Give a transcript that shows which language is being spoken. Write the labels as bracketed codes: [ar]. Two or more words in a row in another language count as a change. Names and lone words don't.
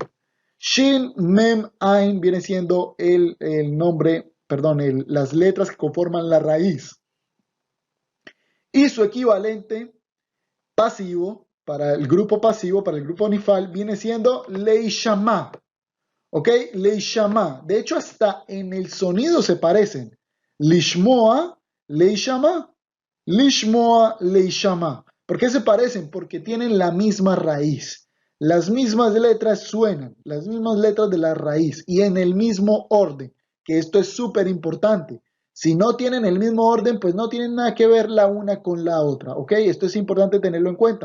[he] Shin, mem, ain [es] viene siendo el nombre, perdón, las letras que conforman la raíz. Y su equivalente pasivo, para el grupo pasivo, para el grupo nifal, viene siendo leishama. ¿Ok? Leishama. De hecho, hasta en el sonido se parecen. [he] Lishmoa, leishama. Lishmoa, leishama. [es] ¿Por qué se parecen? Porque tienen la misma raíz. Las mismas letras suenan, las mismas letras de la raíz y en el mismo orden, que esto es súper importante. Si no tienen el mismo orden, pues no tienen nada que ver la una con la otra, ¿ok? Esto es importante tenerlo en cuenta.